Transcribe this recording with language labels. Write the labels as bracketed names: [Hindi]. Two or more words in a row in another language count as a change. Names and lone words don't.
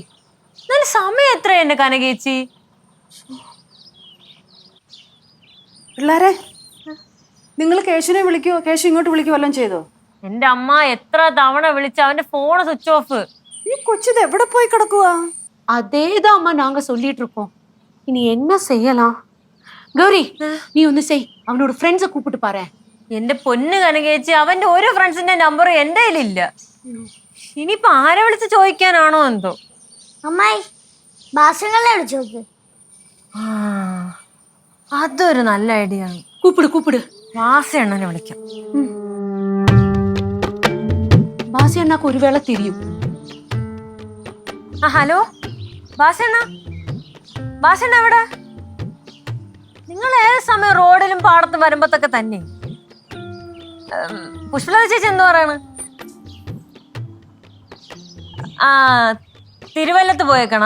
[Malayalam] എന്നാലും സമയം എത്ര എന്റെ കനകേച്ചി? പിള്ളേരെ, നിങ്ങൾ കേശുവിനെ വിളിക്കുവോ? കേശു ഇങ്ങോട്ട് വിളിക്കുവോ? വല്ലതും ചെയ്തോ? എന്റെ അമ്മ എത്ര തവണ വിളിച്ച അവന്റെ ഫോണ് സ്വിച്ച് ഓഫ്. ഈ കൊച്ചിത് എവിടെ പോയി കിടക്കുവാ? [Tamil] அதேதான் அம்மா நாங்க சொல்லிட்டு இருக்கோம். இனி என்ன செய்யலாம்? கௌரி, நீ ஒண்ணு செய், அவனோட ஃப்ரெண்ட்ஸை கூப்பிட்டு பாரு. [Malayalam] എന്റെ പൊന്ന് കനകേച്ചി, അവന്റെ ഒരു ഫ്രണ്ട്സിന്റെ നമ്പർ എന്റെ കയ്യിലില്ല. ഇനിയിപ്പൊ ആരെ വിളിച്ച് ചോദിക്കാനാണോ എന്തോ. അമ്മായി ഭാഷങ്ങളെ വിളിച്ചു നോക്ക്. ആ, അതൊരു നല്ല ഐഡിയ ആണ്. [Tamil] கூப்பிடு கூப்பிடு. [Malayalam] വാസി അണ്ണനെ വിളിക്കാം. [Tamil] பாசி அண்ணாக்கு ஒருவேளை தெரியும். [Malayalam] ആ ഹലോ, ഭാഷണ്ണ. ഭാഷണ്ണ എവിടെ? നിങ്ങൾ ഏത് സമയം റോഡിലും പാടത്തും വരുമ്പത്തൊക്കെ തന്നെ. പുഷ്പലത ചേച്ചി എന്ത് പറയാണ്? ആ, തിരുവല്ലത്ത് പോയേക്കണാ.